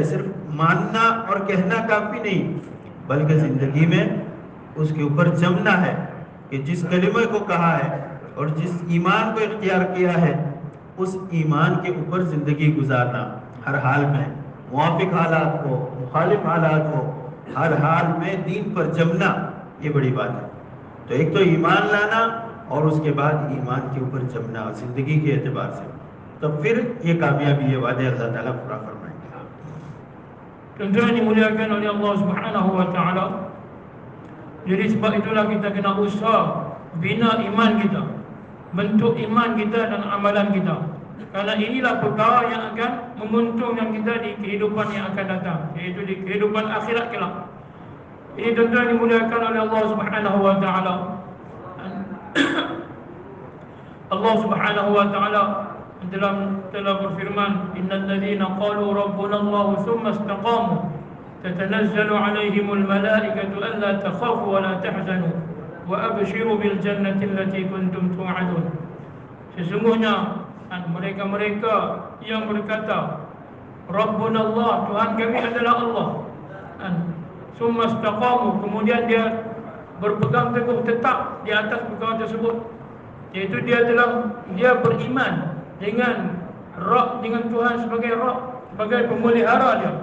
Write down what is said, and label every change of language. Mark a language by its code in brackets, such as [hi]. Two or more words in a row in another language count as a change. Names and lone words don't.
[hi] सिर्फ मानना और कहना काफ़ी नहीं, बल्कि ज़िंदगी में उसके ऊपर जमना है कि जिस कलिमे को कहा है और जिस ईमान को इख्तियार किया है उस ईमान के ऊपर ज़िंदगी गुजारना, हर हाल में, मुवाफिक हालात हो, मुखालिफ हालात हो, हर हाल में दीन पर जमना, ये बड़ी बात है। तो एक तो ईमान लाना और उसके बाद ईमान के ऊपर जमना ज़िंदगी के एतबार से, तो फिर ये कामयाबी, ये वादे अल्लाह ताला पूरा फरमाएंगे। [ms] Tuan-tuan dimuliakan oleh [ar] الله سبحانه وتعالى. [ms] Jadi sebab itulah kita kena usaha bina iman kita, bentuk iman kita dan amalan kita. Karena inilah perkara yang akan menguntungkan kita di kehidupan yang akan datang, iaitu di kehidupan akhirat kelak. Ini tuan-tuan dimuliakan oleh [ar] الله سبحانه وتعالى. الله سبحانه وتعالى [ms] telah berfirman, [ar] إن الذين قالوا ربنا الله ثم استقاموا تتنزل عليهم الملائكة ألا تخافوا ولا تحزنوا وأبشروا بالجنة التي كنتم توعدون. [ms] Sesungguhnya mereka-mereka yang berkata [ar] ربنا الله, [ms] Tuhan kami adalah Allah, [ar] ثم استقاموا, [ms] kemudian dia berpegang teguh tetap di atas perkara tersebut, iaitu dia beriman dengan Rabb, dengan Tuhan sebagai Rabb, sebagai pemelihara dia.